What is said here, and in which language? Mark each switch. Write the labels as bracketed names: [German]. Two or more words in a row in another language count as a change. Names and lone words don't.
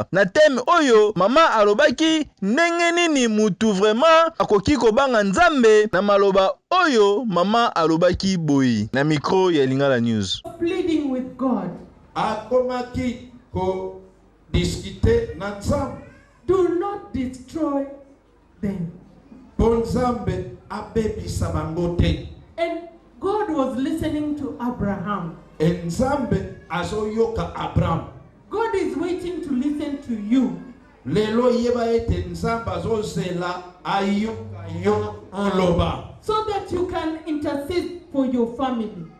[Lingala] Na teme oyo mama alobaki ndenge nini mutu vraiment akoki kobanga Nzambe na maloba oyo mama alobaki boyi na micro ya Lingala News. [English] Pleading with God. Akomaki ko discuter na Nzambe. Do not destroy them. And God was listening to Abraham. God is waiting to listen to you. So that you can intercede for your family.